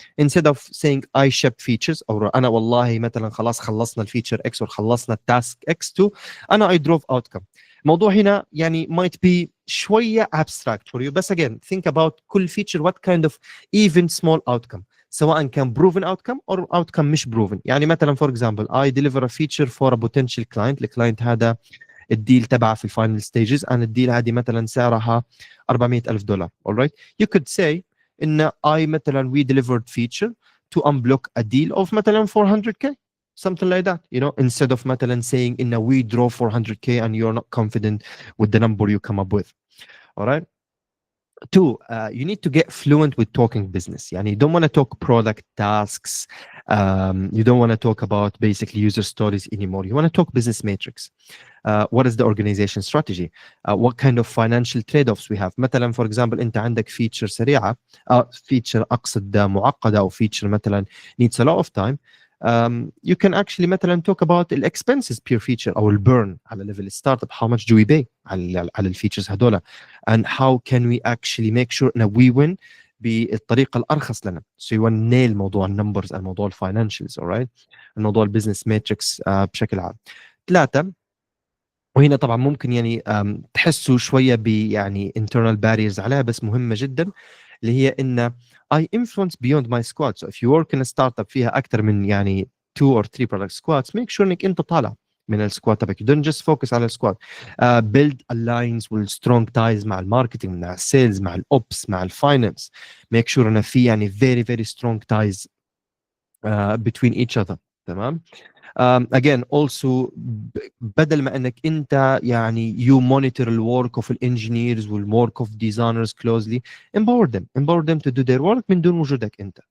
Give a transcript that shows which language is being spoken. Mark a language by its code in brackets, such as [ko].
[en] Instead of saying I ship features or [ar] أنا والله مثلا خلاص خلصنا الفيتشر X [en] or [ar] خلصنا التاسك X2 أنا [en] I drove outcome. [ar] الموضوع هنا يعني [en] might be [ar] شوية [en] abstract for you, [ar] بس [en] again think about كل feature what kind of even small outcome, [ar] سواء كان [en] proven outcome or outcome [ar] مش [en] proven. [ar] يعني مثلا [en] for example I deliver a feature for a potential client. [ar] الكلاينت هذا الديل تبعه في الفاينل ستيجز and الديل هذه مثلا سعرها $400,000. [en] alright, you could say ان I [ar] مثلا [en] we delivered feature to unblock a deal of مثلا 400k, something like that, you know, instead of مثلا saying in we draw 400k and you're not confident with the number you come up with. alright. Two, you need to get fluent with talking business. [ar] يعني [en] you don't want to talk product tasks. You don't want to talk about basically user stories anymore. You want to talk business metrics. What is the organization strategy? What kind of financial trade-offs we have? مثلا for example [ar] أنت عندك [en] feature سريعة, feature [ar] أقصد معقدة أو [en] feature مثلا needs a lot of time. You can actually [ar] مثلا [en] talk about the expenses per feature أو burn على level startup. How much do we pay [ar] على الفيتشرز هذولا, [en] and how can we actually make sure that we win [ar] بالطريقة الأرخص لنا. [en] So you want to nail [ar] موضوع النمبرز, الموضوع الفاينانشالز, alright, الموضوع البزنس ماتريكس بشكل عام. ثلاثة, وهنا طبعا ممكن يعني تحسوا شوية يعني [en] internal barriers [ar] عليها, بس مهمة جدا, اللي هي إن [en] I influence beyond my squad. So if you work in a startup [ar] فيها أكثر من يعني [en] 2 or 3 product squads, make sure [ar] إنك أنت طالع من السكواد تبعك. [en] Don't just focus [ar] على السكواد. [en] Build alliance with strong ties [ar] مع الماركتينج, مع السيلز, مع الأوبس, مع الفاينانس. [en] Make sure [ar] إن في يعني [en] very very strong ties between each other. [ar] تمام. [en] Again also [ar] بدل ما انك انت يعني [en] you monitor the work of the engineers وال work of designers closely, empower them to do their work [ar] من دون وجودك انت.